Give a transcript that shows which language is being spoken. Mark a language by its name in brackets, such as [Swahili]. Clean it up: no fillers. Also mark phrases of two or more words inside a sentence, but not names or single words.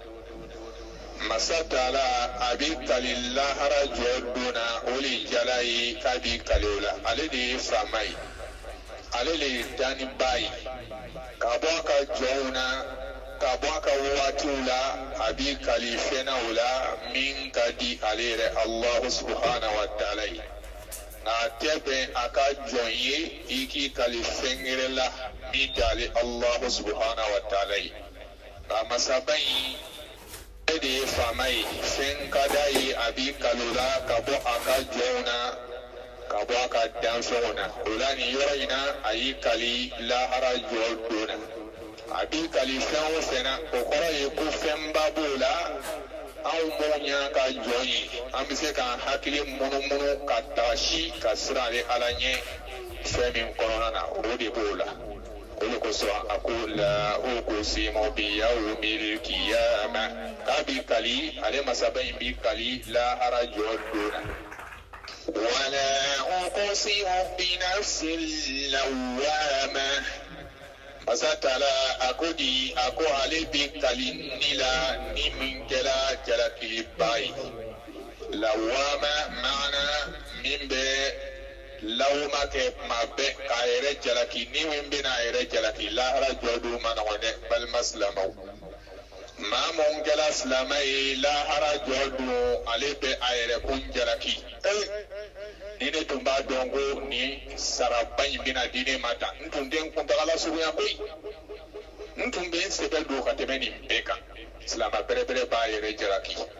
[Bambara] masa Taala a bɛ kali lahara jɔ don na o de jala ye k'a bɛ kali o la ale de ye faama ye ale de ye daniba ye ka bɔ a ka jɔnw na ka bɔ a ka waatiw la a bɛ kali fɛnna o la min ka di ale yɛrɛ [Arabic] الله سبحانه وتعالى [Bambara] ye nka tɛ bɛn a ka jɔn ye i k'i kali fɛn wɛrɛ la min tɛ ale [Arabic] الله سبحانه وتعالى [Bambara] ye nka masaba in e de ye faama ye fɛn ka d'a ye a b'i kali o la ka bɔ a ka jɔnw na ka bɔ a ka danfɛnw na o la nin yɔrɔ in na a y'i kali lahara jɔ don na a b'i kali fɛn o fɛn na o kɔrɔ ye ko fɛnba b'o la anw m'o ɲa ka jɔn ye an bɛ se k'an hakili munumunu ka taasi ka siran ale ala ɲɛ fɛn min kɔnɔna na o de b'o la o de kosɔn a ko la [Arabic] أقسم بيوم القيامة [Bambara] k'a b'i kali ale masaba in b'i kali lahara jɔ don na wala [Arabic] أقسم بالنفس اللوامة [Bambara] masa Taala a ko di a ko ale bɛ kali ni la ni min kɛra jalakiliba ye lawama maana min bɛ lawuma kɛ tuma bɛɛ k'a yɛrɛ jalaki ni min bɛna a yɛrɛ jalaki lahara jɔ don ma nɔgɔn dɛ balima silamɛw maa mun kɛra silamɛ ye lahara jɔ don ale bɛ a yɛrɛ kun jalaki ni ne tun b'a dɔn ko ni saraba in bɛna di ne ma tan n tun tɛ n kuntagala suguya koyi n tun bɛ n sɛbɛ don ka tɛmɛ nin bɛɛ kan silamɛ bɛrɛbɛrɛ b'a yɛrɛ jalaki